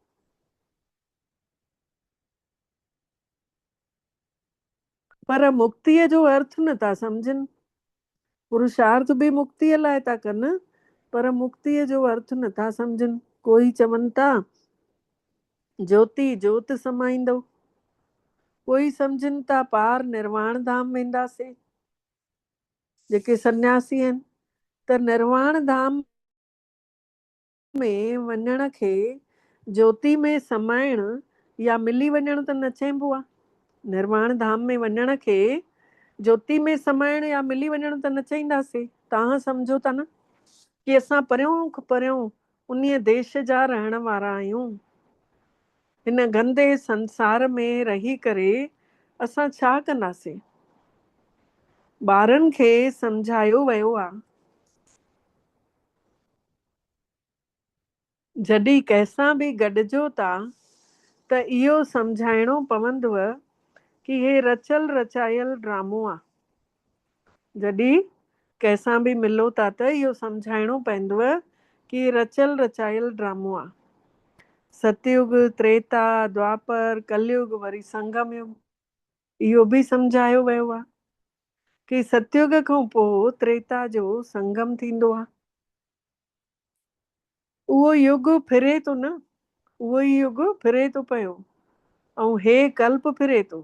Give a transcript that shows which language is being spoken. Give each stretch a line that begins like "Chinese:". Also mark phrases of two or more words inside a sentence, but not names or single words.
Sindhi: पर मुक्तीअ जो अर्थ नथा सम्झनि। पुरुषार्थ बि मुक्तीअ लाइ था कनि पर मुक्तीअ जो अर्थ नथा सम्झनि। कोई चवनि था ज्योति जोत समाईंदो, कोई सम्झनि था पार निर्वाण धाम वेंदासीं। जेके सन्यासी आहिनि त निर्वाण धाम में वञण खे ज्योति में समाइण या मिली वञण त न चइबो आहे। निर्वाण धाम में वञण खे ज्योति में समाइण या मिली वञण त न चईंदासीं। तव्हां सम्झो था न कि असां परियों उन्हीअ देश जा रहण वारा आहियूं। हिन गंदे संसार में रही करे असां छा कंदासीं। ॿारनि खे सम्झायो वियो आहे जॾहिं कंहिंसां बि गॾिजो था त इहो सम्झाइणो पवंदव कि हे रचियल रचायल ड्रामो आहे। जॾहिं कंहिंसां बि मिलो था त इहो सम्झाइणो पवंदव कि रचियल रचायल ड्रामो आहे। सतयुग, त्रेता, द्वापर, कलयुग वरी संगम युग। इहो बि सम्झायो वियो आहे कि सतयुग खां पोइ त्रेता जो संगम थींदो आहे। उहो युग फिरे थो न, उहो ई युग फिरे थो पियो ऐं हे कल्प फिरे थो।